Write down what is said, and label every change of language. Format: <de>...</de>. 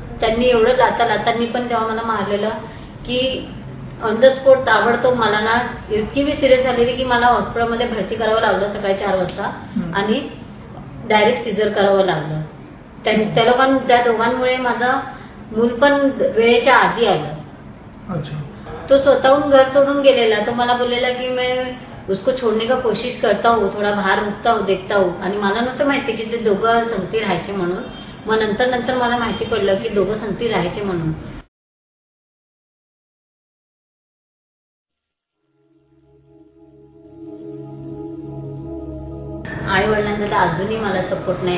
<mr>त्यांनी एवढं लातांनी पण तेव्हा मला मारलेलं की ऑन द स्पॉट ताबडतोब मला ना इतकी मी सिरियस झालेली की मला हॉस्पिटलमध्ये भरती करावं लागलं सकाळी 4 वाजता आणि डायरेक्ट सिझर करावं लागलं. त्या दोघांमुळे माझं मूल पण वेळेच्या आधी आलं. तो स्वतःहून घर सोडून गेलेला. तो मला बोललेला की</mr> <hi>मैं उसको छोड़ने का कोशिश करता हूँ, थोड़ा बाहर रुकता हूँ, देखता हूँ.</hi> <mr>आणि मला नव्हतं माहिती की ते दोघं संगती राहायचे म्हणून. मग नंतर मला माहिती पडलं की दोघं संगती राहायचे म्हणून. आई वडिलांचा तर अजूनही मला सपोर्ट नाही.</mr>